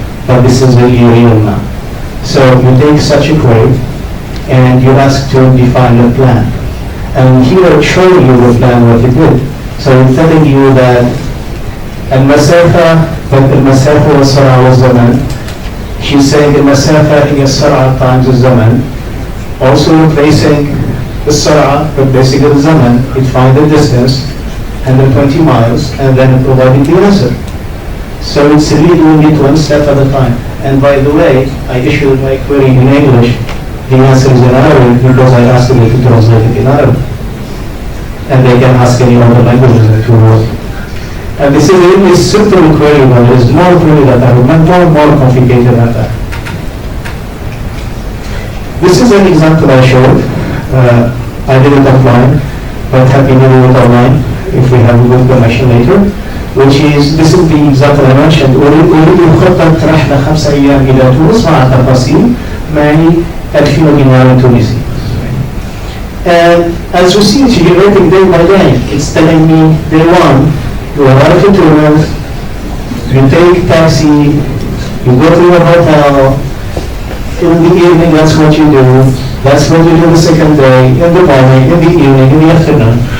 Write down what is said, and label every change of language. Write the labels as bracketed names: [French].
[English] But this is really real now. So you take such a query and you ask to define a plan. And here it's showing you the plan what it did. So it's telling you that [Arabic] المسافة والسرعة والزمن. [English] She's saying [Arabic] المسافة هي السرعة [English] times [Arabic] الزمن. [English] Also replacing the السرعة, replacing the zaman, it find the distance, 120 miles, and then providing the answer. So it's really doing it one step at a time. And by the way, I issued my query in English. The answer is in Arabic because I asked them to translate it in Arabic. And they can ask any other languages that you want. And this is a really simple query, but there is more query that are more complicated than that. This is an example I showed. I did it offline, but happy to do it online if we have a good connection later. Which is, this is the example I mentioned. [Arabic] أريد خطة رحلة 5 أيام إلى تونس مع تفاصيل معي 2000 دينار تونسي. [English] And as you see, it's generating day by day. It's telling me day one, you arrive in Tunis, you take taxi, you go to your hotel, in the evening that's what you do, that's what you do the second day, in the morning, in the evening, in the afternoon.